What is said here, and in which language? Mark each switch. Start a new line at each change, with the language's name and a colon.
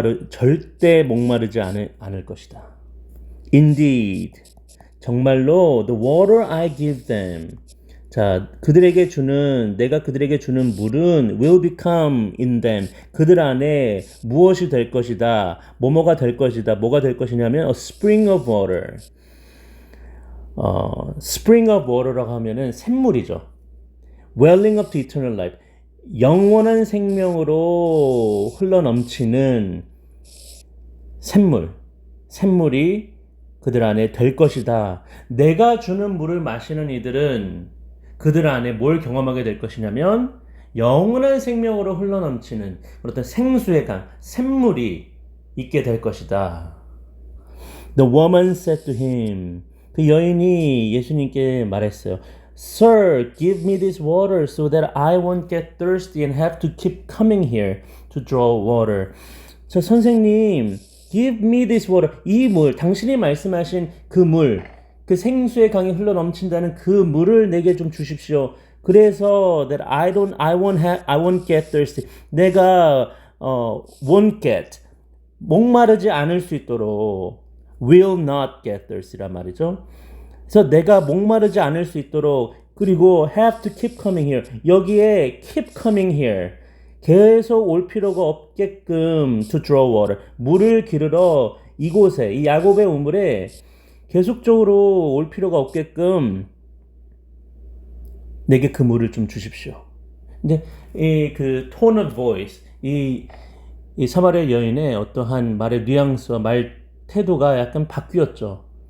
Korean: 절대 목마르지 않을 것이다.
English: Indeed.
Korean: 정말로
English: the water I give them.
Korean: 자, 내가 그들에게 주는 물은
English: will become in them.
Korean: 그들 안에 무엇이 될 것이다. 뭐가 될 것이냐면
English: a spring of water.
Korean: spring of water라고 하면은 샘물이죠.
English: welling up to eternal life.
Korean: 영원한 생명으로 흘러넘치는 샘물이 그들 안에 될 것이다. 내가 주는 물을 마시는 이들은 그들 안에 뭘 경험하게 될 것이냐면 영원한 생명으로 흘러넘치는 어떤 생수의 강, 샘물이 있게 될 것이다.
English: The woman said to him.
Korean: 그 여인이 예수님께 말했어요.
English: Sir, give me this water so that I won't get thirsty and have to keep coming here to draw water.
Korean: 저 선생님,
English: give me this water.
Korean: 이 물, 당신이 말씀하신 그 물, 그 생수의 강이 흘러 넘친다는 그 물을 내게 좀 주십시오. 그래서
English: that I won't get thirsty.
Korean: 내가 won't get, 목마르지 않을 수 있도록
English: will not get thirsty
Korean: 란 말이죠. 그래서 내가 목마르지 않을 수 있도록, 그리고
English: have to keep coming here.
Korean: 여기에
English: keep coming here.
Korean: 계속 올 필요가 없게끔
English: to draw water.
Korean: 물을 기르러 이곳에, 이 야곱의 우물에 계속적으로 올 필요가 없게끔 내게 그 물을 좀 주십시오. 이제 그
English: tone of voice,
Korean: 이 사마리아 여인의 어떠한 말의 뉘앙스와 말 태도가 약간 바뀌었죠.